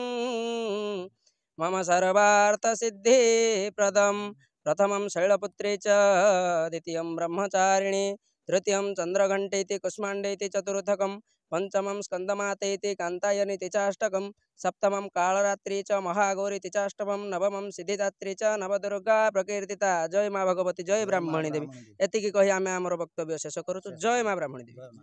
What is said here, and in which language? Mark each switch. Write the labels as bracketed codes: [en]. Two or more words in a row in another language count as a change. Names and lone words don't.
[sa] मम सर्वार्थसिद्धिप्रदम् प्रथमं शैलपुत्री च द्वितीयं ब्रह्मचारिणी तृतीयं चन्द्रघण्टेति कुष्माण्डेति चतुर्थकं पंचमं स्कंदमातेति कांतायनीति चाष्टकं सप्तमं कालरात्रि च महागौरीति चाष्टमं नवमं सिद्धिदात्री च नवदुर्गा प्रकीर्तिता। [hi] जय माँ भगवती, जय ब्राह्मणी देवी। [or] ଏତିକି କହି ଆମେ ଆମର ବକ୍ତବ୍ୟ ଶେଷ କରୁ। [hi] जय माँ ब्राह्मणी देवी।